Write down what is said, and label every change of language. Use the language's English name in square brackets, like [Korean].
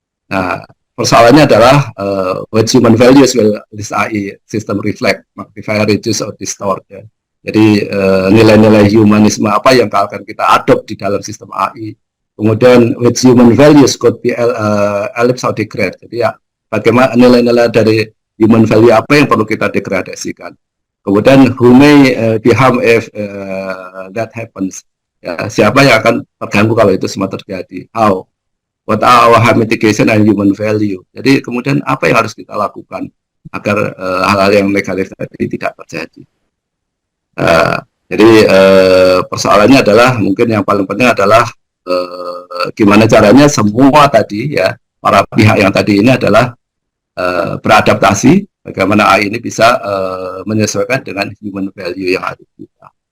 [Indonesian] Nah, persoalannya adalah [English] what human values will this AI system reflect, magnify, reduce, or distort ya. [Indonesian] Jadi nilai-nilai humanisme apa yang akan kita adopt di dalam sistem AI. [English] Kemudian which human values could be ellipse or degrade. [Indonesian] Jadi ya bagaimana nilai-nilai dari human value apa yang perlu kita degradasikan. [English] Kemudian who may be harmed if that happens. [Indonesian] Ya, siapa yang akan terganggu kalau itu semua terjadi. [English] How? What are our harm mitigation and human value. [Indonesian] Jadi kemudian apa yang harus kita lakukan agar hal-hal yang negatif tadi tidak terjadi. Jadi persoalannya adalah mungkin yang paling penting adalah gimana caranya semua tadi ya para pihak yang tadi ini adalah beradaptasi bagaimana AI ini bisa menyesuaikan dengan human value yang ada di kita.